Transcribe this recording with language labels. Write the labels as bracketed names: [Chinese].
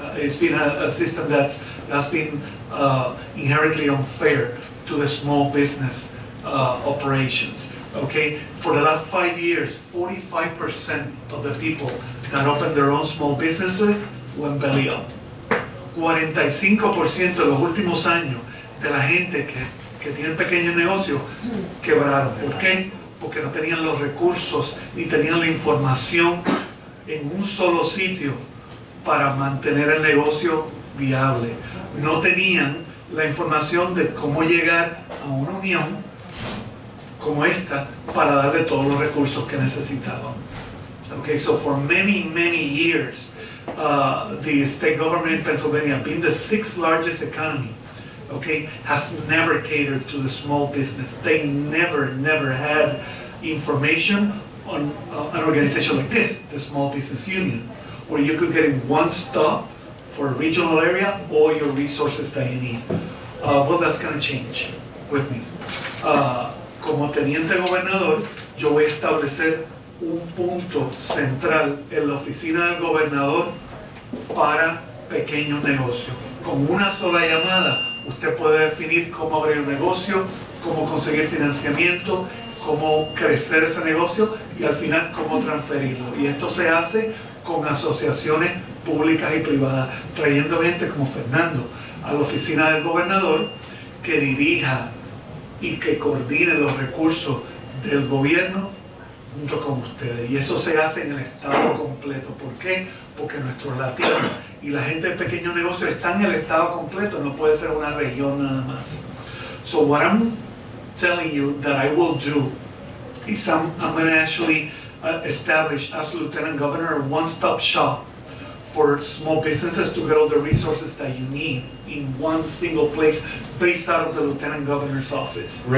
[English] It's been a system that's been inherently unfair to the small business operations. Okay, for the last 5 years, 45% of the people that opened their own small businesses went belly up. [Spanish] 45% en los últimos años de la gente que tiene pequeños negocios quebraron. ¿Por qué? Porque no tenían los recursos ni tenían la información en un solo sitio para mantener el negocio viable. No tenían la información de cómo llegar a una unión como esta para darle todos los recursos que necesitaban. [English] Okay, so for many years, the state government in Pennsylvania, being the 6th largest economy, okay, has never catered to the small business. They never had information on an organization like this, the Small Business Union, where you could get in one stop for a regional area all your resources that you need. Well, that's going to change with me. [Spanish] Como teniente gobernador, yo voy a establecer un punto central en la oficina del gobernador para pequeños negocios. Con una sola llamada, usted puede definir cómo abrir un negocio, cómo conseguir financiamiento, cómo crecer ese negocio y al final cómo transferirlo. Y esto se hace con asociaciones públicas y privadas, trayendo gente como Fernando a la oficina del gobernador que dirija y que coordine los recursos del gobierno junto con ustedes. Y eso se hace en el estado completo. ¿Por qué? Porque nuestros latinos y la gente de pequeños negocios están en el estado completo, no puede ser una región nada más. [English] So what I'm telling you that I will do is I'm going to actually establish as Lieutenant Governor a one-stop shop for small businesses to get all the resources that you need in one single place based out of the Lieutenant Governor's office.